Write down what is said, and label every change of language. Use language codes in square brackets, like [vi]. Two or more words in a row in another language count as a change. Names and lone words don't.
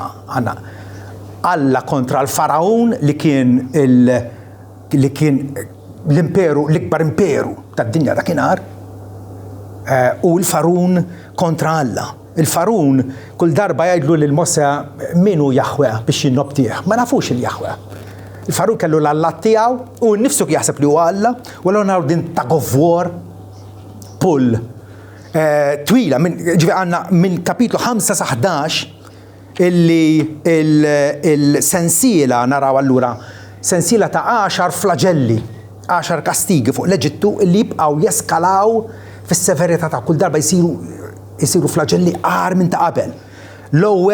[mt] Għandna Alla kontra l-Farawn li kien l-imperu, l-ikbar imperu tad-dinja dakinhar, u l-Farawn kontra Alla. Il-Farawn kull darba jgħidlu lil Mosè minu Jaħwe biex jinnobtih. Ma nafux il-Jaħwe. Il-Farawn kellu l-Alla tiegħu u nnifsu jaħseb li huwa Alla, u allura naraw din [en] tug of war pull [mt] twila għandna minn kapitlu 5 sa 11 illi il-sensiela naraw allura sensiela ta' 10 flagelli, 10 kastigi fuq l-Eġittu illi jibqgħu jeskalaw fis-severità ta' kull darba jsiru flagelli qar minn ta' qabel.